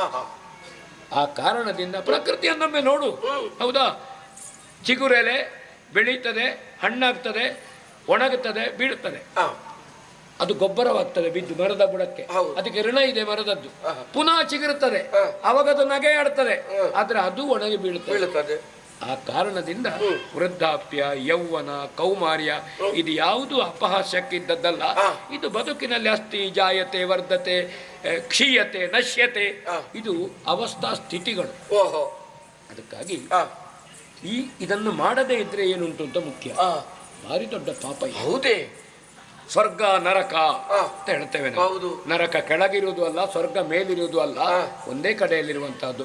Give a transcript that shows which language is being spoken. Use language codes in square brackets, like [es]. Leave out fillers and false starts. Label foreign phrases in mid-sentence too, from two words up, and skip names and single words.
[kn] ಆ ಕಾರಣದಿಂದ ಪ್ರಕೃತಿಯನ್ನೊಮ್ಮೆ ನೋಡು, ಹೌದಾ, ಚಿಗುರೆಲೆ ಬೆಳೀತದೆ, ಹಣ್ಣಾಗ್ತದೆ, ಒಣಗುತ್ತದೆ, ಬೀಳುತ್ತದೆ, ಅದು ಗೊಬ್ಬರವಾಗ್ತದೆ ಬಿದ್ದು ಮರದ ಬುಡಕ್ಕೆ. ಅದಕ್ಕೆ ಋಣ ಇದೆ ಮರದದ್ದು. ಪುನಃ ಚಿಗುರುತ್ತದೆ, ಅವಾಗ ಅದು ನಗೆ ಆಡ್ತದೆ, ಆದ್ರೆ ಅದು ಒಣಗಿ ಬೀಳುತ್ತದೆ. ಆ ಕಾರಣದಿಂದ ವೃದ್ಧಾಪ್ಯ, ಯೌವನ, ಕೌಮಾರ್ಯ ಇದು ಯಾವುದು ಅಪಹಾಸ್ಯಕ್ಕಿದ್ದದ್ದಲ್ಲ. ಇದು ಬದುಕಿನಲ್ಲಿ [sa] ಅಸ್ತಿ, ಜಾಯತೆ, ವರ್ಧತೆ, ಕ್ಷೀಯತೆ, ನಶ್ಯತೆ, [kn] ಇದು ಅವಸ್ಥಾ ಸ್ಥಿತಿಗಳು. ಅದಕ್ಕಾಗಿ ಇದನ್ನು ಮಾಡದೇ ಇದ್ರೆ ಏನುಂಟು ಅಂತ ಮುಖ್ಯ. ಭಾರಿ ದೊಡ್ಡ ಪಾಪ. ಹೌದೇ, ಸ್ವರ್ಗ ನರಕ ಅಂತ ಹೇಳ್ತೇವೆ ನಾವು. ನರಕ ಕೆಳಗಿರುವುದು ಅಲ್ಲ, ಸ್ವರ್ಗ ಮೇಲಿರುವುದು ಅಲ್ಲ, ಒಂದೇ ಕಡೆಯಲ್ಲಿರುವಂತಹದ್ದು.